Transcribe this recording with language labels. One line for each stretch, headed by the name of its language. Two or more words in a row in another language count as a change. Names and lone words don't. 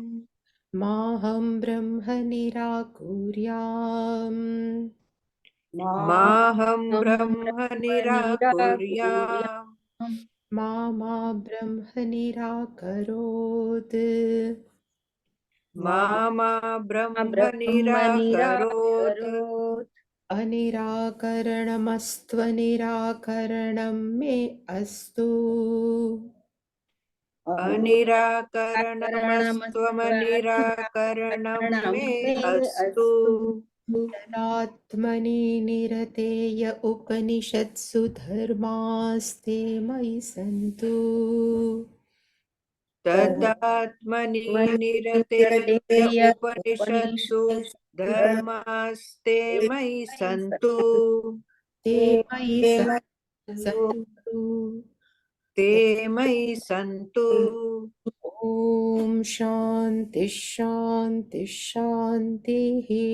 Sanskrit: माहं ब्रह्म निराकुर्याम् माहं ब्रह्म निराकुर्याम् मा ब्रह्म निराकरोत् मामा ब्रह्म બ્રહ્મ નિરાકરોત. નિરાકરોત. અનિરાકરણમસ્ત્વનિરાકरणं मे अस्तु. अनिराकरणमस्त्वमनिराकरणं मे अस्तु. तदात्मनि निरतेय उपनिषत्सु धर्मास्ते मयि सन्तु. तदात्मनि निरतेय उपनिषत्सु धर्मास्ते मयि संतु. ते मयि सन्तु. ते मयि संतु. ॐ शान्ति शान्ति शान्तिः.